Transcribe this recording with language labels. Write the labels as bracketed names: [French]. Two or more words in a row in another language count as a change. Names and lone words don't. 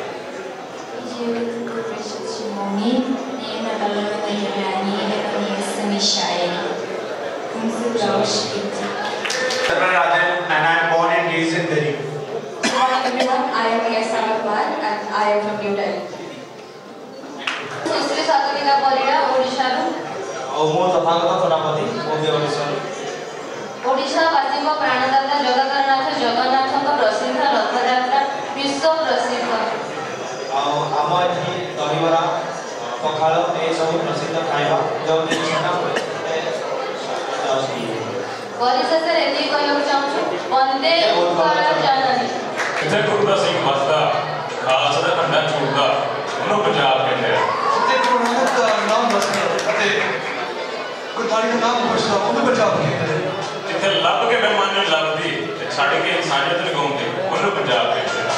[Telugu] నేను నగరంలో వెళ్ళాలని నిశ్చయం [English] and I am born and raised in Delhi. Hi everyone, I am Yasa Akbar and I am from New Delhi. [Odia] ସୁଶ୍ରୀ ସାଧୁନିକା ପରିଡ଼ା ଓଡ଼ିଶାରୁ. ମୁଁ ତଥାଗତ ସେନାପତି, ମୁଁ ବି ଓଡ଼ିଶାରୁ. ଓଡ଼ିଶାବାସୀଙ୍କ ପ୍ରାଣଦାତା ଜଗତରନାଥ ଜଗନ୍ନାଥଙ୍କ ପ୍ରସିଦ୍ଧ ରଥଯାତ୍ରା ବିଶ୍ୱ ପ୍ରସିଦ୍ଧ. ଆଉ ଆମ ଏଠି ଦହିବରା, ପଖାଳ ଏସବୁ ପ୍ରସିଦ୍ଧ ଖାଇବା ଯେଉଁଠି ପରିଶେଷରେ ଏତିକି କହିବାକୁ ଚାହୁଁଛୁ, ବନ୍ଦେ ଉତ୍କଳ ଜନନୀ. [Punjabi] ਜਿੱਥੇ ਗੁਰੂ ਦਾ ਸਿੰਘ ਵਸਦਾ, ਖਾਲਸਾ ਦਾ ਝੰਡਾ ਝੂਲਦਾ, ਉਹਨੂੰ ਪੰਜਾਬ ਕਹਿੰਦੇ ਆ. ਜਿੱਥੇ ਗੁਰੂ ਨਾਨਕ ਦਾ ਨਾਮ ਵਸਦਾ ਅਤੇ ਗੁਰਬਾਣੀ ਦਾ ਨਾਮ ਵਸਦਾ, ਉਹਨੂੰ ਪੰਜਾਬ ਕਹਿੰਦੇ ਆ. ਜਿੱਥੇ ਲੱਭ ਕੇ ਬੇਈਮਾਨੀ ਲੱਭਦੀ ਤੇ ਛੱਡ ਕੇ ਇਨਸਾਨੀਅਤ ਨੂੰ ਗਾਉਂਦੇ, ਉਹਨੂੰ ਪੰਜਾਬ ਕਹਿੰਦੇ ਆ.